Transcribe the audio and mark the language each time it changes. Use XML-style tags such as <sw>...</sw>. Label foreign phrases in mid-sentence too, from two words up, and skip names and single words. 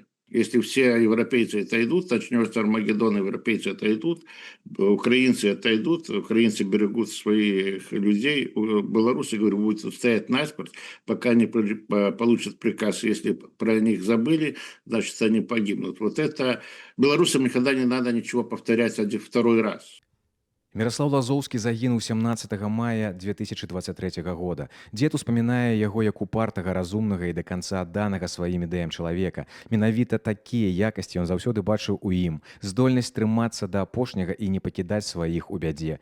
<ru>Если все европейцы отойдут, начнется Армагеддон, европейцы отойдут, украинцы отойдут, украинцы берегут своих людей, белорусы, говорю, будут стоять наспорт, пока не получат приказ. Если про них забыли, значит, они погибнут. Вот это белорусам никогда не надо ничего повторять второй раз.</ru> <be>Міраслаў Лазоўскі загінуў 17 мая 2023 года. Дзед успамінае яго як упартага, разумнага і да канца адданага сваім ідэям чалавека. Менавіта такія якасці ён заўсёды бачыў у ім. Здольнасць трымацца да апошняга і не пакідаць сваіх у бядзе.</be>